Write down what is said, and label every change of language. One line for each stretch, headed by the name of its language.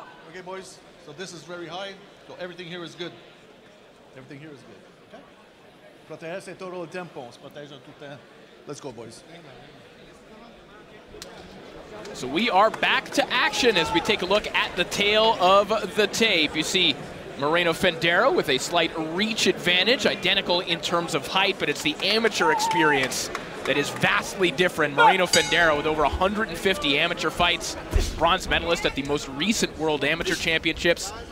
English: Okay, boys, so this is very high, so everything here is good. Everything here is good. Okay?
French: Protéger
Spanish: todo el tiempo,
French: on se protège tout le temps.
English: Let's go, boys. So we are back to action as we take a look at the tail of the tape. You see Moreno Fendero with a slight reach advantage, identical in terms of height, but it's the amateur experience that is vastly different. Moreno Fendero with over 150 amateur fights, bronze medalist at the most recent World Amateur Championships.